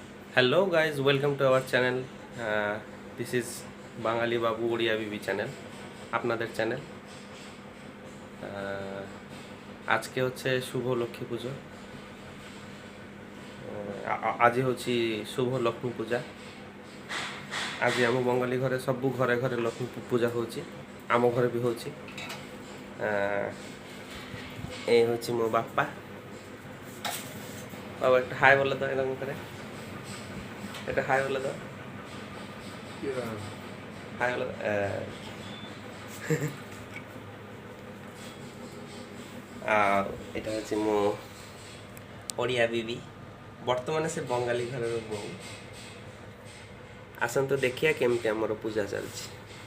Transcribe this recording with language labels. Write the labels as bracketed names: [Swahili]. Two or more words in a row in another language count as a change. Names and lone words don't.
[English] Hello guys, welcome to our channel. This is [Bangla] বাঙালি বাবু ওড়িয়া বিবি চ্যানেল, আপনাদের চ্যানেল। আজকে হচ্ছে শুভ লক্ষ্মী পুজো। [Odia] ଆଜି ହେଉଛି শুভ ଲକ୍ଷ୍ମୀ ପୂଜା। ଆଜି ଆମ ବଙ୍ଗାଳୀ ଘରେ ସବୁ ଘରେ ଘରେ ଲକ୍ଷ୍ମୀ ପୂଜା ହେଉଛି, ଆମ ଘରେ ବି ହେଉଛି। [Bangla] এই হচ্ছে [Odia] ମୋ ବାପା। [Bangla] বাবা একটা হাই বলে দাও এরকম করে, এটা হাই বলে দাও, হাই বলে দাও। আর এটা হচ্ছে [Odia] ମୋ ଓଡ଼ିଆ ବିବି, ବର୍ତ୍ତମାନ ସେ ବଙ୍ଗାଳୀ ଘରର ବୋଉ। ଆସନ୍ତୁ ଦେଖିବା କେମିତି ଆମର ପୂଜା ଚାଲିଛି।